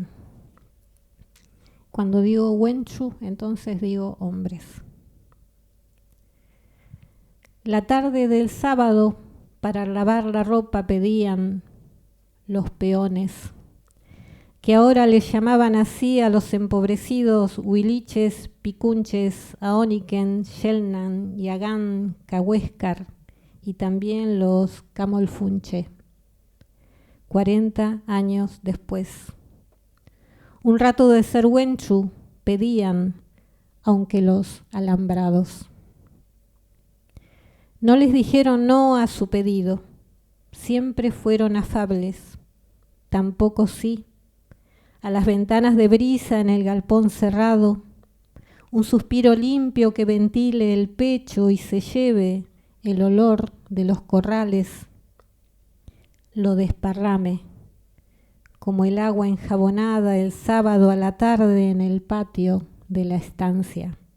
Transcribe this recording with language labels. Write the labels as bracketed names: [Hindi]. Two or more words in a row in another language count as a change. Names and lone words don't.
[Spanish] Cuando digo Wenchu, entonces digo hombres. La tarde del sábado, para lavar la ropa pedían los peones, que ahora les llamaban así a los empobrecidos huiliches, picunches, aoniquen, xelnan, yagán, cahuéscar y también los camolfunche. 40 años después. Un rato de ser Wenchu pedían, aunque los alambrados. No les dijeron no a su pedido, siempre fueron afables, tampoco sí, a las ventanas de brisa en el galpón cerrado, un suspiro limpio que ventile el pecho y se lleve el olor de los corrales, lo desparrame, como el agua enjabonada el sábado a la tarde en el patio de la estancia.